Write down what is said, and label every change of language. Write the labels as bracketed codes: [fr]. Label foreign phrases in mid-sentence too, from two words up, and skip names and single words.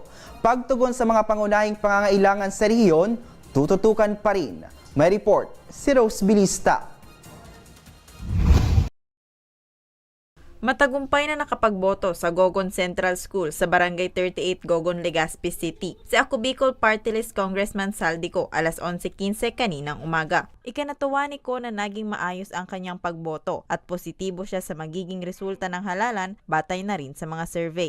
[tl] Pagtugon sa mga pangunahing pangangailangan sa rehiyon, tututukan pa rin. May report si Rose Bilista. Matagumpay na nakapagboto sa Gogon Central School sa Barangay 38 Gogon, Legazpi City si Ako Bicol Party List Congressman Saldico alas 11:15 kaninang umaga. Ikinatuwa ni Ko na naging maayos ang kanyang pagboto at positibo siya sa magiging resulta ng halalan batay na rin sa mga survey.